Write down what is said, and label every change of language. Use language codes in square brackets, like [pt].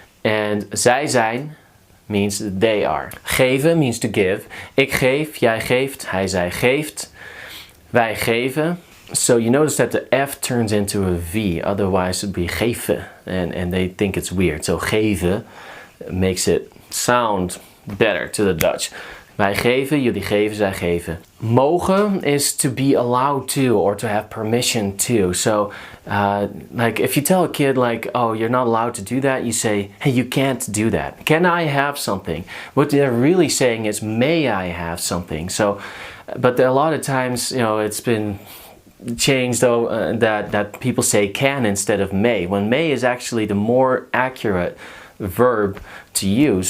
[en] And zij zijn means they are. Geven means to give. [nl] Ik geef, jij geeft, hij, zij geeft. Wij geven. [en] So you notice that the F turns into a V, otherwise it would be geven. And they think it's weird. So geven makes it sound better to the Dutch. [nl] Wij geven, jullie geven, zij geven. [en] Mogen is to be allowed to or to have permission to. So like if you tell a kid like, oh, you're not allowed to do that, you say, hey, you can't do that. Can I have something? What they're really saying is, may I have something? So, but a lot of times, you know, it's been changed though that people say can instead of may, when may is actually the more accurate verb to use.